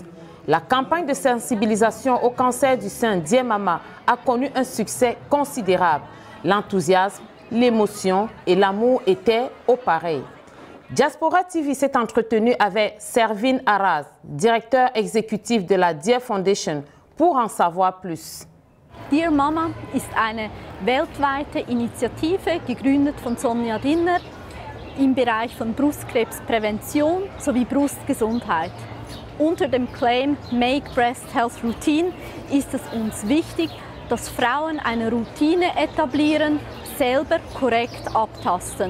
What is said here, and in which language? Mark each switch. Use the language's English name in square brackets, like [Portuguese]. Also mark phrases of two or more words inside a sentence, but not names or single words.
[French] La campagne de sensibilisation au cancer du sein Dear Mama a connu un succès considérable. L'enthousiasme, l'émotion et l'amour étaient au pareil. Diaspora TV s'est entretenu avec Servine Arras, directeur exécutif de la Dear Foundation, pour en savoir plus. [German] Dear Mama ist eine weltweite Initiative, gegründet von Sonja Dinner, im Bereich von Brustkrebsprävention sowie Brustgesundheit. Unter dem Claim [English] Make Breast Health Routine [German] ist es uns wichtig, dass Frauen eine Routine etablieren, selber korrekt abtasten.